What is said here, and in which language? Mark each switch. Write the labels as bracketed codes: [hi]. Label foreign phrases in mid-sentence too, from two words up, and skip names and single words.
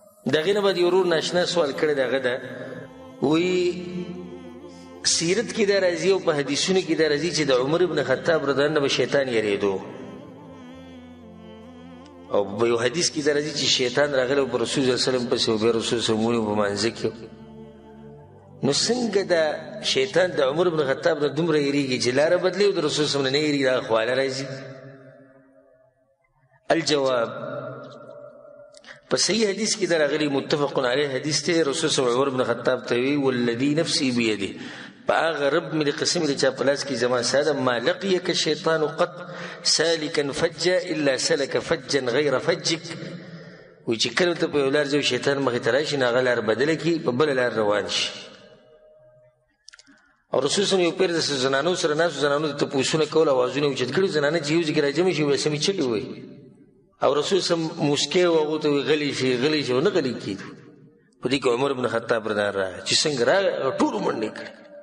[ps] د هغې نه به د ورور ناشنا سوال کړی د هغه ده وایي سیرت کې دا راځي او په حدیثونو کې دا راځي چې د عمر بن خطاب [ar] رضی الله عنه [ps] به شیطان یریدو او په یو حدیث کې دا راځي چې شیطان راغلی او په رسول [ar] صلی الله علیه وسلم [ps] پسې او بیا رسول [ar] صلی الله علیه وسلم [ps] په مانځه کې نو څنګه دا شیطان د عمر بن خطاب نه دومره یریږي چې لاره بدلي او د رسول [ar] صلی الله علیه وسلم [ps] نه یریږي دا خواله راځي الجواب په صحیح حدیث کې دا راغلی [ar] متفق علیه [ps] حدیث ته رسول [ar] صلی الله علیه وسلم [ps] عمر بن خطاب ته وی [ar] والذي نفسي بيده [ps] په هغه رب مې د قسم دی چې په لاس کې زما ساده [ar] ما لقيك الشيطان قط سالكا فجا الا سلك فجا غير فجك [ps] وی چې کله ته په یو لار ځو شیطان مخې ته راشي نو هغه لار بدله کړي په بله لار روان شي او رسول [ar] صلی الله علیه وسلم [ps] یو پیر د زنانو سره ناستو زنانو ته تپوسونه کول اوازونه یې اوچت کړي زنانه چې یو ځای کې راجمع شي بیا سمې چغې وایي او رسول [ar] صلی الله علیه وسلم [ps] موسکی و هغو ته وایي غلی شي غلی شي او نه غلی کېدو په دې کې عمر بن خطاب [ar] رضی الله عنه [ps] چې څنګه راغی ټولو منډې کړې